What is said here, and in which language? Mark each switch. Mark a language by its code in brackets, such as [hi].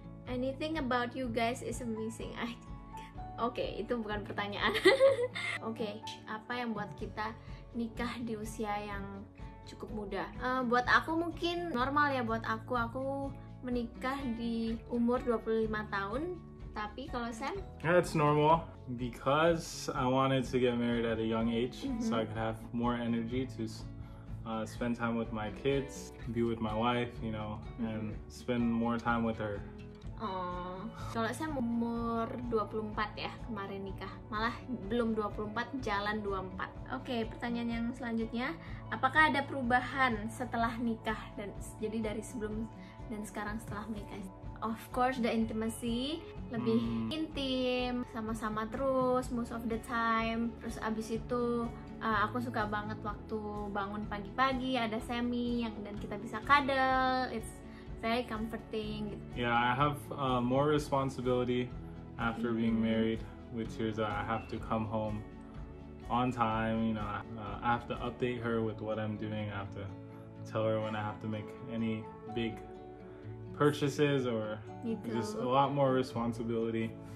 [en] Anything about you guys is amazing. [id] Oke, itu bukan pertanyaan. Oke, apa yang buat kita nikah di usia yang cukup muda? Buat aku mungkin normal ya, buat aku menikah di umur 25 tahun. Tapi kalau Sam? [en] Yeah, it's normal because I wanted to get married at a young age so I could have more energy to spend time with my kids, be with my wife, you know, and spend more time with her. [id] Oh, kalau saya umur 24 ya kemarin nikah, malah belum 24, jalan 24. Oke, pertanyaan yang selanjutnya, apakah ada perubahan setelah nikah dan jadi dari sebelum dan sekarang setelah menikah? [en] Of course, the intimacy [id] lebih intim, sama-sama terus [en] most of the time. [id] Terus abis itu aku suka banget waktu bangun pagi-pagi ada Sammy dan kita bisa cuddle. [en] It's very comforting. Yeah, I have more responsibility after being married, which is I have to come home on time. You know, I have to update her with what I'm doing. I have to tell her when I have to make any big purchases or just a lot more responsibility.